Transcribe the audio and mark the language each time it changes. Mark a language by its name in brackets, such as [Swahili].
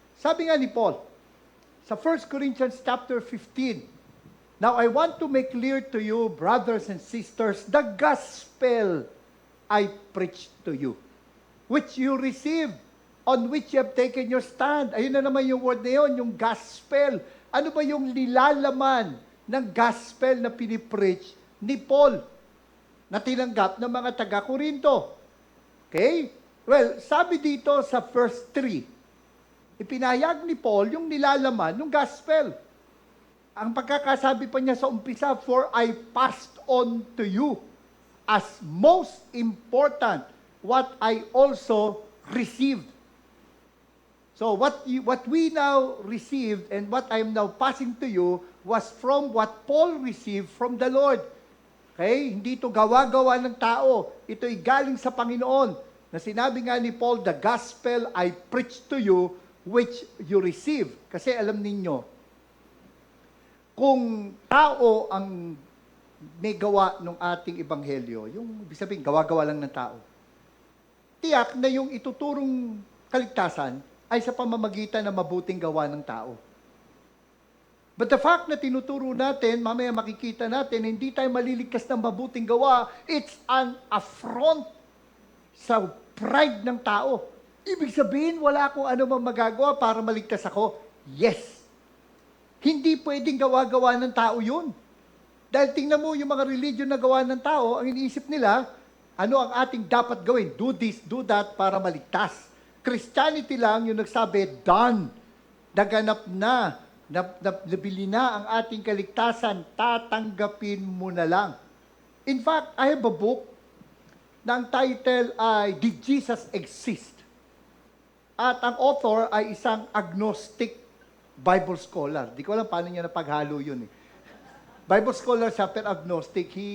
[Filipino] Sabi nga ni Paul, sa [English] 1 Corinthians chapter 15, now I want to make clear to you, brothers and sisters, the gospel I preach to you, which you received, on which you have taken your stand. [Filipino] Ayun na naman yung word na yun, yung gospel. Ano ba yung nilalaman ng gospel na pinipreach ni Paul na tinanggap ng mga taga-Korinto? Okay? Well, sabi dito sa verse 3, ipinahayag ni Paul yung nilalaman ng gospel. Ang pagkakasabi pa niya sa umpisa, [English] for I passed on to you as most important what I also received. So what we now received and what I am now passing to you was from what Paul received from the Lord. Okay? [Filipino] Hindi ito gawa-gawa ng tao. Ito'y galing sa Panginoon. Na sinabi nga ni Paul, [English] the gospel I preach to you, which you receive. [Filipino] Kasi alam ninyo, kung tao ang may gawa ng ating ebanghelyo, yung ibig sabihin, gawa-gawa lang ng tao, tiyak na yung ituturong kaligtasan ay sa pamamagitan ng mabuting gawa ng tao. [English] But the fact [Filipino] na tinuturo natin, mamaya makikita natin, hindi tayo maliligtas ng mabuting gawa, [English] it's an affront [Filipino] sa pride ng tao. Ibig sabihin, wala akong ano mang magagawa para maligtas ako. Yes. Hindi pwedeng gawa-gawa ng tao yun. Dahil tingnan mo yung mga religion na gawa ng tao, ang iniisip nila, ano ang ating dapat gawin? [English] Do this, do that [Filipino] para maligtas. Christianity lang yung nagsabi, done. Naganap na. Nabili na ang ating kaligtasan. Tatanggapin mo na lang. [English] In fact, I have a book [Filipino] na ang title ay, [English] Did Jesus Exist? [Filipino] At ang author ay isang agnostic Bible scholar. Di ko alam paano niya napaghalo yun eh. Bible scholar siya, pero agnostic.